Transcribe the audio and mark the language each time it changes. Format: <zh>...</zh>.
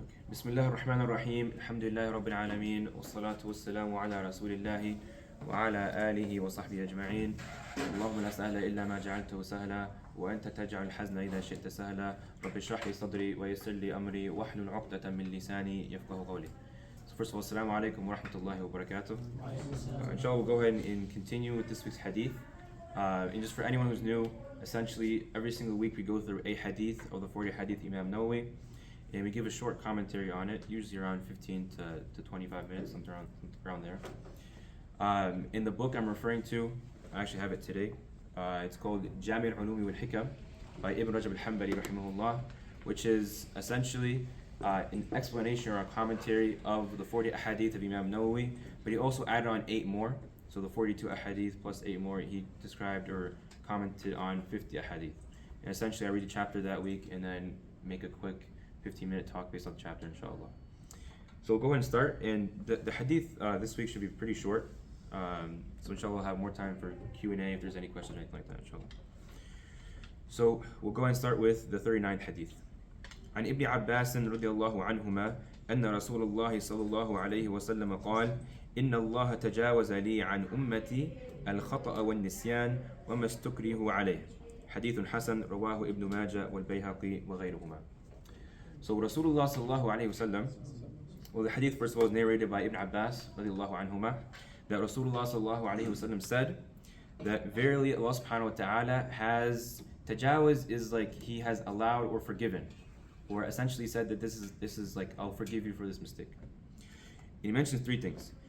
<ar>بسم الله الرحمن الرحيم الحمد لله رب العالمين والصلاة والسلام على رسول الله وعلى آله وصحبه أجمعين. اللهم لا سهل إلا ما جعلته سهلا وأنت تجعل الحزن إذا شئت سهلا. رب اشرح لي صدري ويسر لي أمري واحلل عقدة من لساني يفقه قولي.</ar> <en>So first of all,</en> <ar>assalamu alaikum wa rahmatullahi wa barakatuh.</ar> <en>Inshallah, we'll go ahead and continue with this week's hadith. And just for anyone who's new, essentially every single week we go through a hadith of the 40 hadith Imam Nawawi, and we give a short commentary on it, usually around 15 to 25 minutes, something around there. In the book I'm referring to, I actually have it today. It's called Jami' al-Ulumi wal-Hikam by Ibn Rajab al-Hanbali rahimahullah, which is essentially an explanation or a commentary of the 40 ahadith of Imam Nawawi, but he also added on 8 more. So the 42 ahadith plus 8 more, he described or commented on 50 ahadith. And essentially I read a chapter that week and then make a quick 15-minute talk based on the chapter, inshallah. So we'll go ahead and start. And the hadith this week should be pretty short. So inshallah we'll have more time for Q&A if there's any questions or anything like that, inshallah. So we'll go ahead and start with the 39th hadith.</en> <ar>عن ابن عباس رضي الله عنهما أن رسول الله صلى الله عليه وسلم قال إن الله تجاوز لي عن أمتي الخطأ والنسيان وما استكره عليه. حديث حسن رواه ابن ماجه والبيهقي وغيرهما.</ar> <en>So Rasulullah sallallahu alayhi wasallam, well, the hadith first of all is narrated by Ibn Abbas radiallahu anhuma, that Rasulullah sallallahu alayhi wasallam said that verily Allah subhanahu wa ta'ala has tajawuz, is like he has allowed or forgiven, or essentially said that this is like I'll forgive you for this mistake. And he mentions 3 things.</en>